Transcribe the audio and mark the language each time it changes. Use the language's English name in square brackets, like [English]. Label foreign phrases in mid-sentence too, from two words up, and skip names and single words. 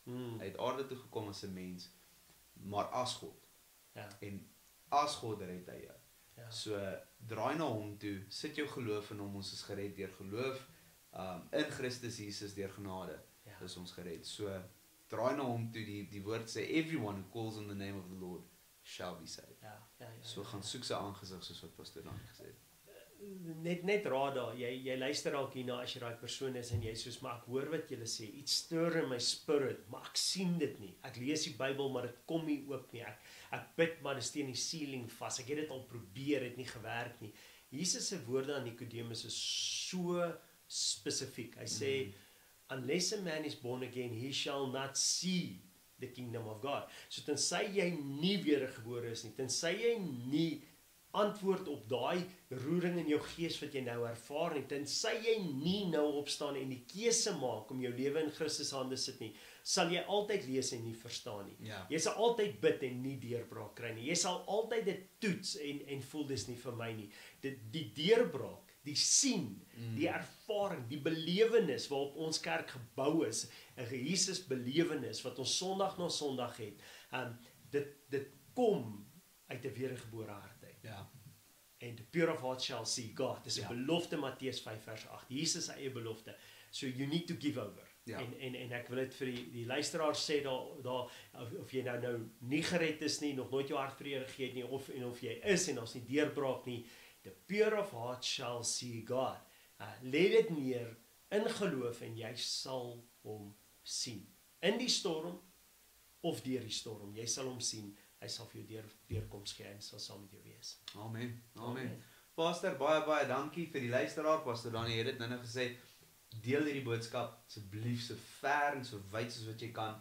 [Afrikaans] Hy het aarde toe gekom as 'n mens, maar as God. Ja. En as God red hy jou. Ja. So draai na hom toe, sit jou geloof in hom, ons is gered deur geloof in Christus Jesus deur genade. Ja. Is ons gered. So draai na hom toe, die woord sê [English] everyone who calls on the name of the Lord shall be saved. [Afrikaans] Ja. So gaan soek sy aangesig soos wat Pastor dan gesê het. net raad daar, jy luister dalk hierna as jy daai persoon is en jy soos, maar ek hoor wat julle sê, iets [English] stir in my spirit, [Afrikaans] maar ek sien dit nie. Ek lees die Bybel, maar dit kom nie oop nie. Ek bid, maar dit is teen die ceiling vas. Ek het dit al probeer, het nie gewerk nie. Jesus se woorde aan Nikodemus is so spesifiek. Hy sê, [English] unless a man is born again, he shall not see the kingdom of God. [Afrikaans] So tensy jy nie wedergebore is nie, tensy jy nie antwoord op daai roering in jou gees wat jy nou ervaar nie, tensy jy nie nou opstaan en die keuse maak om jou lewe in Christus hande sit nie, sal jy altyd lees en nie verstaan nie. Ja. Jy sal altyd bid en nie deurbraak kry nie. Jy sal altyd dit toets en voel dis nie vir my nie. Die deurbraak, die sien, die ervaring, die belewenis waarop ons kerk gebou is, 'n Jesus belewenis wat ons Sondag na Sondag het, dit kom uit 'n wedergebore hart uit. Ja. [English] And the pure of heart shall see God. [Afrikaans] Dis 'n belofte, Matteus 5 vers 8. Jesus se eie belofte. [English] So you need to give over. [Afrikaans] Ja. En ek wil dit vir die luisteraars sê daar of jy nou nie gered is nie, nog nooit jou hart vir die Here gegee het nie, of jy is en ons nie deurbraak nie, [English] the pure of heart shall see God. [Afrikaans] Lê dit neer in geloof en jy sal hom sien. In die storm of deur die storm, jy sal hom sien. Hy sal vir jou deurkoms gee en sal saam met jou wees. Amen. Amen. Pastor, baie dankie vir die luisteraar. Pastor Dani het dit nou gesê, deel hierdie boodskap asseblief so ver en so wyd soos wat jy kan.